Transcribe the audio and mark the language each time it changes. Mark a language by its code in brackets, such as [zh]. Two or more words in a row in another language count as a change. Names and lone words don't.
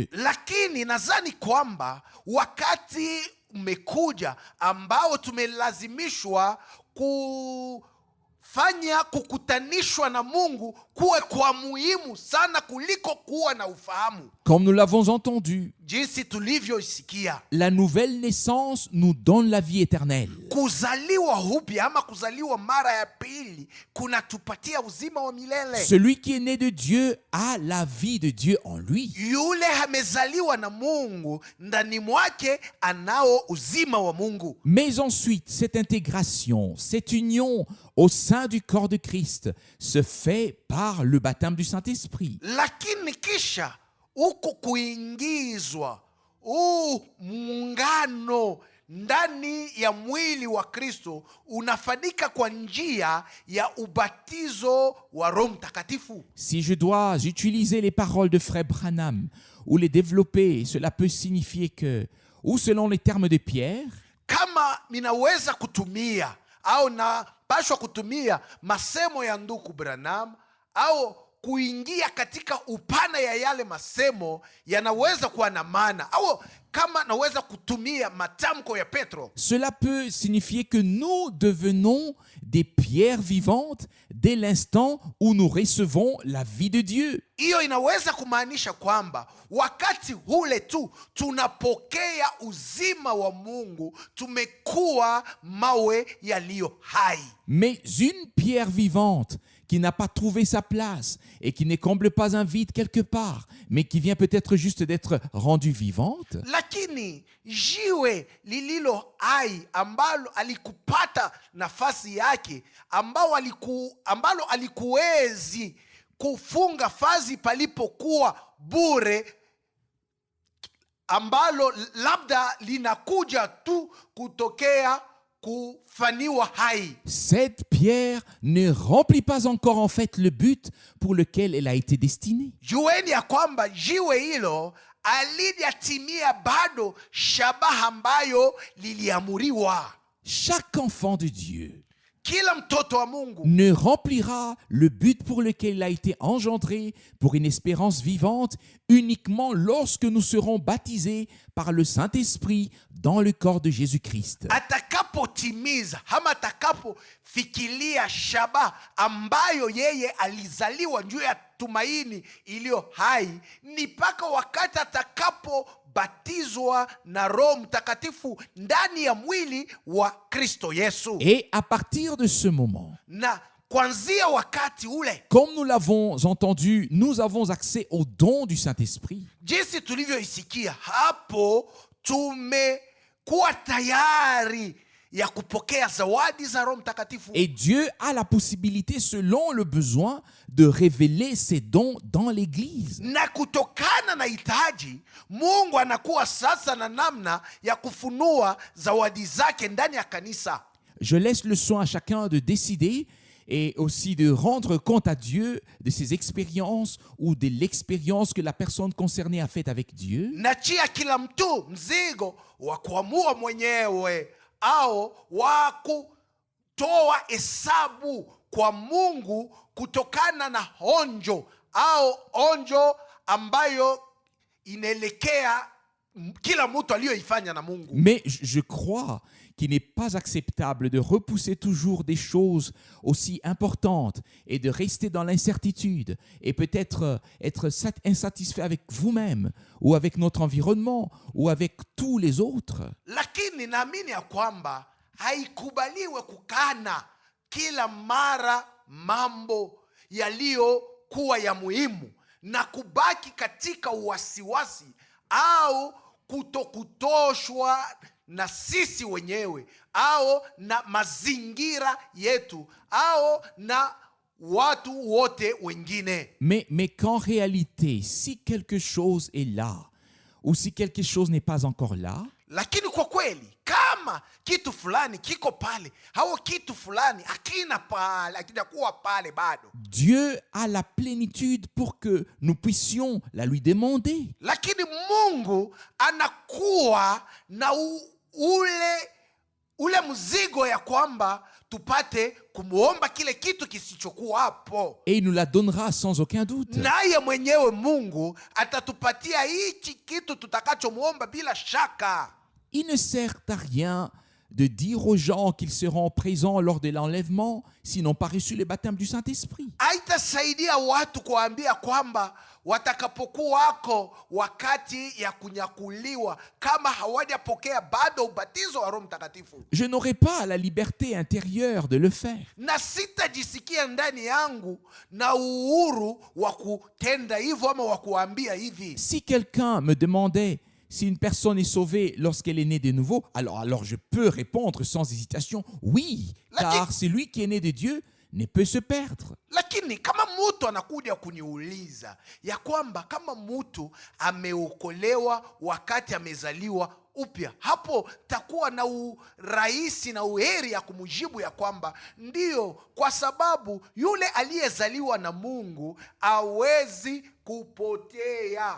[sw] Lakini nadhani kwamba wakati umekuja ambao tumelazimishwa kukutanishwa na Mungu kuwe kwa muhimu sana kuliko kuwa na ufahamu. [fr] Comme nous l'avons entendu, [sw] Jinsi tulivyoisikia, [fr] la nouvelle naissance nous donne la vie éternelle. [sw] kuzaliwa upya ama kuzaliwa mara ya pili kunatupatia uzima wa milele. [fr] Celui qui est né de Dieu a la vie de Dieu en lui. [sw] Yule amezaliwa na Mungu, ndani mwake anao uzima wa Mungu. [fr] Mais ensuite, cette intégration, cette union au sein du corps de Christ se fait par le baptême du Saint-Esprit. [sw] Lakini kisha huku kuingizwa muungano ndani ya mwili wa Kristo unafanyika kwa njia ya ubatizo wa Roho Mtakatifu. [fr] Si je dois utiliser les paroles de Frère Branham ou les développer, cela peut signifier que, ou selon les termes de Pierre, [sw] Kama ninaweza kutumia au napashwa kutumia masemo ya ndugu Branham au kuingia katika upana ya yale masemo, yanaweza kuwa na maana, au kama naweza kutumia matamko ya Petro, [fr] cela peut signifier que nous devenons des pierres vivantes dès l'instant où nous recevons la vie de Dieu. [sw] hiyo inaweza kumaanisha kwamba wakati ule tu tunapokea uzima wa Mungu, tumekuwa mawe yaliyo hai. [fr] Mais une pierre vivante qui n'a pas trouvé sa place et qui ne comble pas un vide quelque part, mais qui vient peut-être juste d'être rendue vivante, [sw] Lakini jiwe lililo hai ambalo alikupata nafasi yake, ambalo alikuwezi kufunga fazi palipokuwa bure, ambalo labda linakuja tu kutokea kufaniwa hai. [fr] cette pierre ne remplit pas encore en fait le but pour lequel elle a été destinée. [sw] Jueni ya kwamba jiwe hilo alijatimia bado shabaha ambayo liliamuriwa. [fr] Chaque enfant de Dieu [sw] Kila mtoto wa Mungu [fr] ne remplira le but pour lequel il a été engendré pour une espérance vivante uniquement lorsque nous serons baptisés par le Saint-Esprit dans le corps de Jésus-Christ. [sw] atakapotimiza ama atakapofikiria shabaha ambayo yeye alizaliwa juu ya tumaini iliyo hai, ni mpaka wakati atakapobatizwa na Roho Mtakatifu ndani ya mwili wa Kristo Yesu. [fr] Et à partir de ce moment, [sw] Na kuanzia wakati ule, [fr] comme nous l'avons entendu, nous avons accès au don du Saint-Esprit. [sw] jinsi tulivyoisikia hapo, tumekuwa tayari ya kupokea zawadi za Roho Mtakatifu. [fr] Et Dieu a la possibilité, selon le besoin, de révéler ses dons dans l'Église. [sw] Na kutokana na hitaji, Mungu anakuwa sasa na namna ya kufunua zawadi zake ndani ya kanisa. [fr] Je laisse le soin à chacun de décider et aussi de rendre compte à Dieu de ses expériences ou de l'expérience que la personne concernée a faite avec Dieu. [sw] Nachia kila mtu mzigo wa kuamua mwenyewe au wa kutoa hesabu kwa Mungu kutokana na onjo ambayo inaelekea kila mtu aliyoifanya na Mungu. [fr] Mais je crois qu'il n'est pas acceptable de repousser toujours des choses aussi importantes et de rester dans l'incertitude et peut-être être insatisfait avec vous-même ou avec notre environnement ou avec tous les autres. [sw] Lakini naamini ya kwamba haikubaliwe kukana kila mara mambo yaliyokuwa ya muhimu na kubaki katika uwasiwasi au kutokutoshwa na sisi wenyewe au na mazingira yetu au na watu wote wengine. [fr] Mais qu'en réalité, si quelque chose est là ou si quelque chose n'est pas encore là, [sw] lakini kwa kweli kama kitu fulani kiko pale au kitu fulani hakina pale, hakijakuwa pale bado, [fr] Dieu a la plénitude pour que nous puissions la lui demander. [sw] lakini Mungu anakuwa na ule mzigo ya kwamba tupate kumuomba kile kitu kisichokuwa hapo, [fr] Et il nous la donnera sans aucun doute. [sw] naye mwenyewe Mungu atatupatia hichi kitu tutakachomuomba bila shaka. [fr] Il ne sert à rien de dire aux gens qu'ils seront présents lors de l'enlèvement s'ils n'ont pas reçu le baptême du Saint-Esprit. [sw] Haitasaidia watu kuambia kwamba watakapokuwako wakati ya kunyakuliwa kama hawajapokea bado ubatizo wa Roho Mtakatifu. [fr] Je n'aurai pas la liberté intérieure de le faire. [sw] Na sitajisikia ndani yangu na uhuru wa kutenda hivyo ama wa kuambia hivi. [fr] Si quelqu'un me demandait si une personne est sauvée lorsqu'elle est née de nouveau, alors je peux répondre sans hésitation, oui, car celui qui est né de Dieu ne peut se perdre. [sw] Lakini kama mtu anakuja kuniuliza ya kwamba kama mtu ameokolewa wakati amezaliwa upya, hapo takuwa na urahisi na uheri ya kumjibu ya kwamba ndiyo, kwa sababu yule aliyezaliwa na Mungu hawezi kupotea.